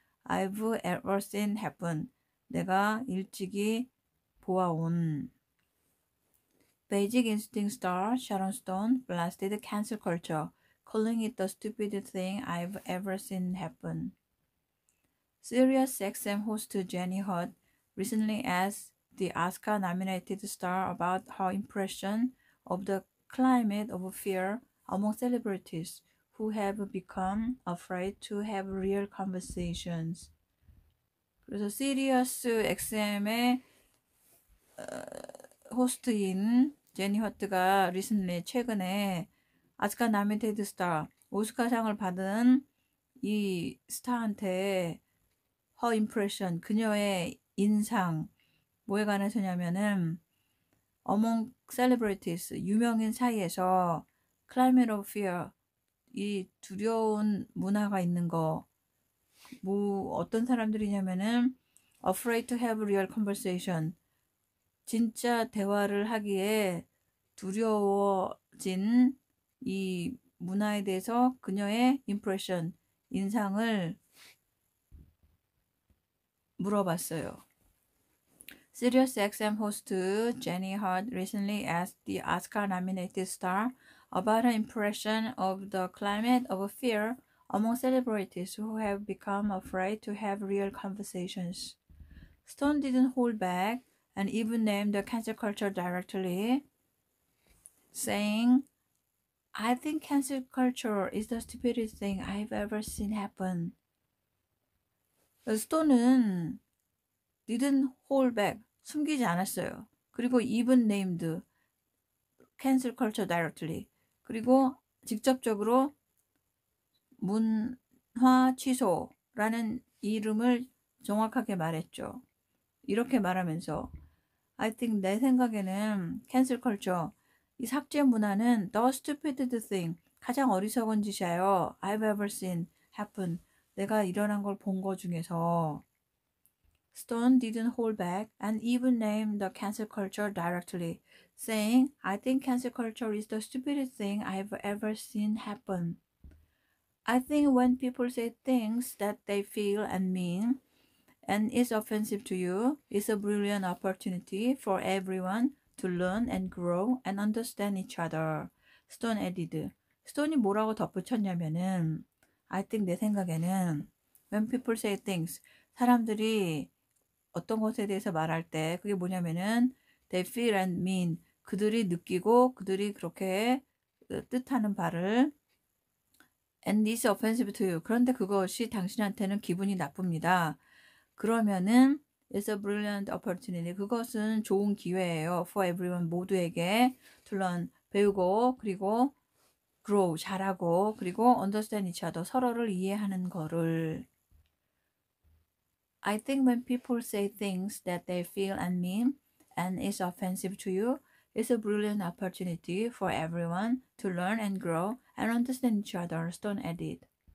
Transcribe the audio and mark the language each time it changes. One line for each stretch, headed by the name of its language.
English: I've ever seen happen
Korean: 내가 일찍이 보아온.
English: Basic Instinct star Sharon Stone blasted cancel culture, calling it the stupidest thing I've ever seen happen. Sirius XM host Jenny Hutt recently asked the Oscar-nominated star about her impression of the climate of fear among celebrities who have become afraid to have real conversations.
Korean: 그래서 시리어스 XM의 호스트인 제니 허트가 recently 최근에 아스카 나미테드 스타 오스카상을 받은 이 스타한테
English: her impression
Korean: 그녀의 인상 뭐에 관해서냐면은
English: among celebrities
Korean: 유명인 사이에서
English: climate of fear
Korean: 이 두려운 문화가 있는 거 뭐 어떤 사람들이냐면은
English: afraid to have real conversation
Korean: 진짜 대화를 하기에 두려워진 이 문화에 대해서 그녀의 impression 인상을 물어봤어요.
English: Sirius XM host Jenny Hart recently asked the Oscar-nominated star about her impression of the climate of fear among celebrities who have become afraid to have real conversations. Stone didn't hold back and even named the cancel culture directly, saying, I think cancel culture is the stupidest thing I've ever seen happen.
Korean: 스톤은
English: didn't hold back,
Korean: 숨기지 않았어요. 그리고
English: even named cancel culture directly.
Korean: 그리고 직접적으로 문화 취소라는 이름을 정확하게 말했죠. 이렇게 말하면서
English: I think
Korean: 내 생각에는 cancel culture 이 삭제 문화는
English: the stupidest thing
Korean: 가장 어리석은 짓이에요.
English: I've ever seen happen
Korean: 내가 일어난 걸 본 거 중에서
English: Stone didn't hold back and even named the cancel culture directly, saying, I think cancel culture is the stupidest thing I've ever seen happen. I think when people say things that they feel and mean and is offensive to you, it's a brilliant opportunity for everyone to learn and grow and understand each other. Stone added.
Korean: 스톤이 뭐라고 덧붙였냐면은
English: I think
Korean: 내 생각에는
English: when people say things
Korean: 사람들이 어떤 것에 대해서 말할 때 그게 뭐냐면은
English: they feel and mean
Korean: 그들이 느끼고 그들이 그렇게 뜻하는 바를
English: and is offensive to you
Korean: 그런데 그것이 당신한테는 기분이 나쁩니다. 그러면은
English: it's a brilliant opportunity
Korean: 그것은 좋은 기회예요.
English: for everyone
Korean: 모두에게
English: to learn
Korean: 배우고 그리고
English: grow
Korean: 잘하고 그리고
English: understand each other
Korean: 서로를 이해하는 거를
English: I think when people say things that they feel and mean and is offensive to you, it's a brilliant opportunity for everyone to learn and grow and understand each other, Stone added.